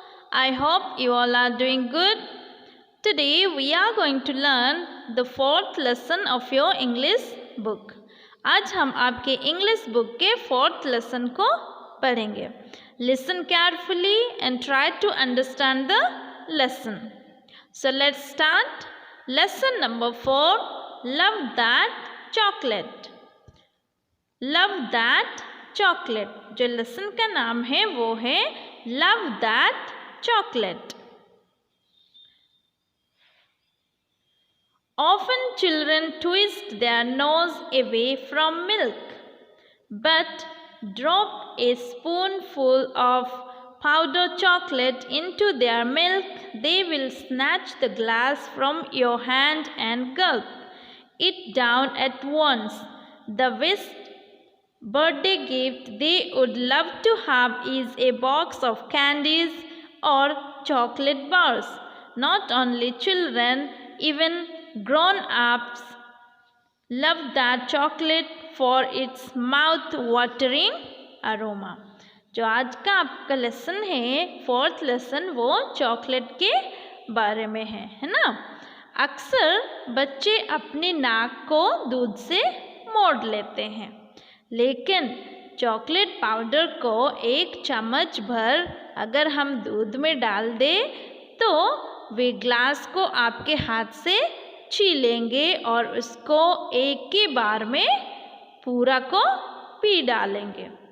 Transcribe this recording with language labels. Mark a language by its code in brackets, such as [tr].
[en] I hope you all are doing good. Today we are going to learn the fourth lesson of your English book. [hi] आज हम आपके English book के fourth lesson को पढ़ेंगे. [en] Listen carefully and try to understand the lesson. So let's start. Lesson number 4. Love that chocolate. Love that chocolate. [hi] जो lesson का नाम है वो है [en] Love that chocolate. Often children twist their nose away from milk, but drop a spoonful of powdered chocolate into their milk, they will snatch the glass from your hand and gulp it down at once. The best birthday gift they would love to have is a box of candies or chocolate bars. Not only children, even grown-ups love that chocolate for its mouth-watering aroma. [hi] जो आज का आपका lesson है, fourth lesson, वो chocolate के बारे में है ना. अक्सर बच्चे अपनी नाक को दूध से मोड़ लेते हैं, लेकिन चॉकलेट पाउडर को एक चम्मच भर अगर हम दूध में डाल दें तो वे ग्लास को आपके हाथ से छीलेंगे और उसको एक ही बार में पूरा को पी डालेंगे.